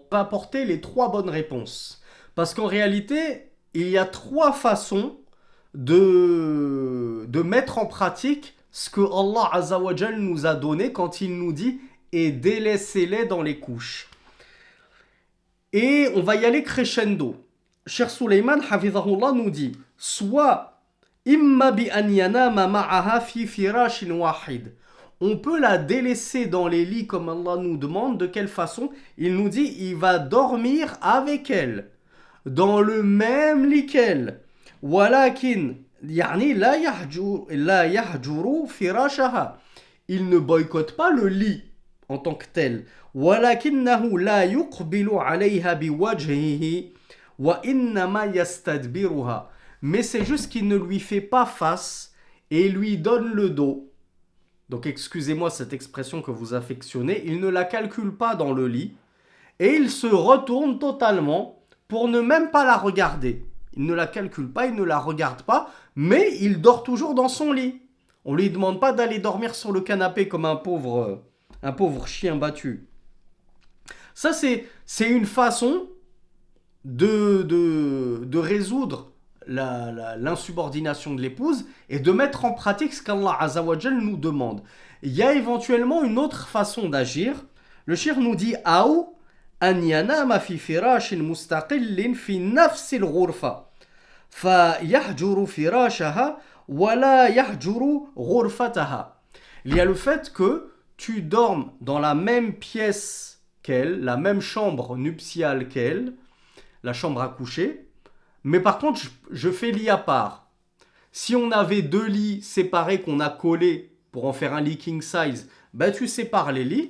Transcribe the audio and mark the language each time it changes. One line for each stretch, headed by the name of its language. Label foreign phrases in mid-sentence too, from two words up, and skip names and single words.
French: On va apporter les 3 bonnes réponses. Parce qu'en réalité, il y a 3 façons de mettre en pratique ce que Allah Azzawajal nous a donné quand il nous dit « et délaissez-les dans les couches ». Et on va y aller crescendo.
Arabic: Cheikh Suleiman Hafizahullah
French: nous dit « soit
Arabic: إما بأن ينام معها في فراش واحد ».
French: On peut la délaisser dans les lits comme Allah nous demande. De quelle façon? Il nous dit il va dormir avec elle dans le même lit qu'elle.
Arabic: ولكن يعني لا يهجر فراشها.
French: Il ne boycotte pas le lit en tant que tel.
Arabic: ولكنه لا يقبل عليها بوجهه وإنما يستدبرها.
French: Mais c'est juste qu'il ne lui fait pas face et lui donne le dos. Donc excusez-moi cette expression que vous affectionnez, il ne la calcule pas dans le lit et il se retourne totalement pour ne même pas la regarder. Il ne la calcule pas, il ne la regarde pas, mais il dort toujours dans son lit. On ne lui demande pas d'aller dormir sur le canapé comme un pauvre chien battu. Ça c'est une façon de résoudre l'insubordination de l'épouse et de mettre en pratique ce qu'Allah Azzawajal nous demande. Il y a éventuellement une autre façon d'agir. Le cheikh nous dit
Arabic: أو أن ينام في فراش مستقل في نفس الغرفة فيهجر فراشها ولا يهجر غرفتها.
French: Il y a le fait que tu dormes dans la même pièce qu'elle, la même chambre nuptiale qu'elle, la chambre à coucher. Mais par contre, je fais lit à part. Si on avait 2 lits séparés qu'on a collés pour en faire un lit
English: king size,
French: ben tu sépares les lits.